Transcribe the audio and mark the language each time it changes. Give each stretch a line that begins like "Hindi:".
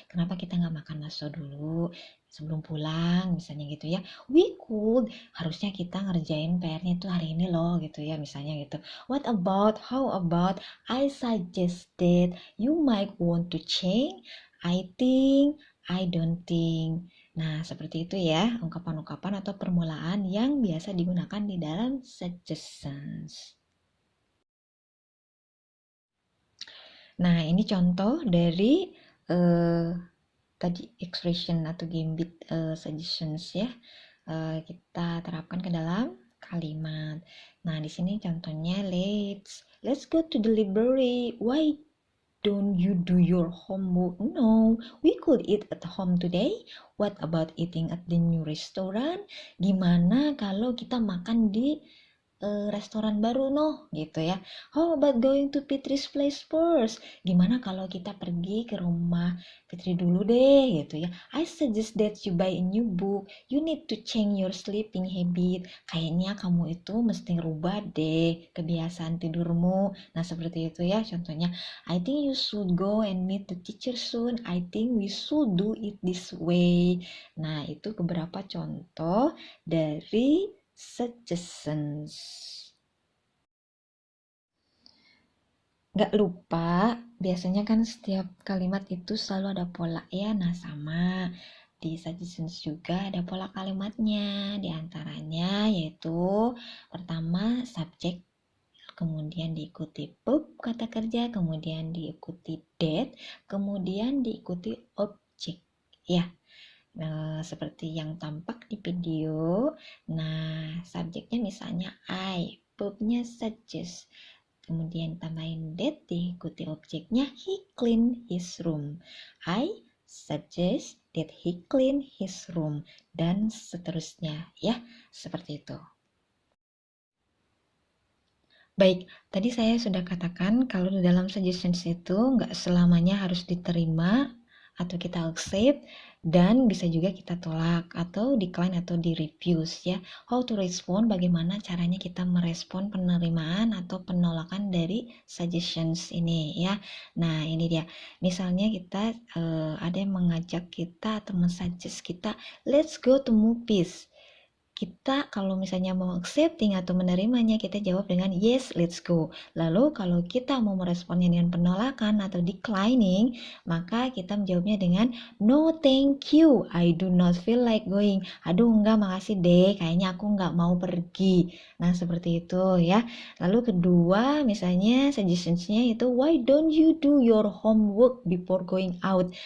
Indonesian: Kenapa kita enggak makan bakso dulu sebelum pulang misalnya gitu ya.
English: We could,
Indonesian: harusnya kita ngerjain PR-nya itu hari ini loh gitu ya misalnya gitu.
English: How about I suggested you might want to change. I think, I don't think.
Indonesian: Nah, seperti itu ya, ungkapan-ungkapan atau permulaan yang biasa digunakan di dalam suggestions. Nah, ini contoh dari tadi expression atau gambit suggestions ya. Kita terapkan ke dalam kalimat. Nah, di sini contohnya
English: let's go to the library. Why don't you do your homework? No, we could eat at home today. What about eating at the new restaurant?
Indonesian: Gimana kalau kita makan di restoran baru gitu ya.
English: How about going to Fitri's place first?
Indonesian: Gimana kalau kita pergi ke rumah Fitri dulu deh gitu ya.
English: I suggest that you buy a new book. You need to change your sleeping habit.
Indonesian: Kayaknya kamu itu mesti rubah deh kebiasaan tidurmu. Nah, seperti itu ya contohnya.
English: I think you should go and meet the teacher soon. I think we should do it this way.
Indonesian: Nah, itu beberapa contoh dari suggestions. Gak lupa, biasanya kan setiap kalimat itu selalu ada pola ya. Nah, sama di suggestions juga ada pola kalimatnya. Di antaranya yaitu pertama subjek, kemudian diikuti verb kata kerja, kemudian diikuti date, kemudian diikuti objek. Ya, nah, seperti yang tampak di video. Nah, subjeknya misalnya I, verbnya suggest. Kemudian tambahin that, diikuti objeknya
English: he clean his room. I suggest that he clean his room,
Indonesian: dan seterusnya ya, seperti itu. Baik, tadi saya sudah katakan kalau di dalam suggestions itu nggak selamanya harus diterima atau kita accept, dan bisa juga kita tolak atau decline atau di refuse ya.
English: How to respond,
Indonesian: bagaimana caranya kita merespon penerimaan atau penolakan dari suggestions ini ya. Nah ini dia, misalnya kita ada yang mengajak kita atau mensuggest kita,
English: let's go to movies.
Indonesian: Kita kalau misalnya mau accepting atau menerimanya, kita jawab dengan
English: yes, let's go.
Indonesian: Lalu kalau kita mau meresponnya dengan penolakan atau declining, maka kita menjawabnya dengan
English: no thank you, I do not feel like going.
Indonesian: Aduh enggak, makasih deh, kayaknya aku enggak mau pergi. Nah seperti itu ya. Lalu kedua, misalnya suggestionsnya itu
English: why don't you do your homework before going out.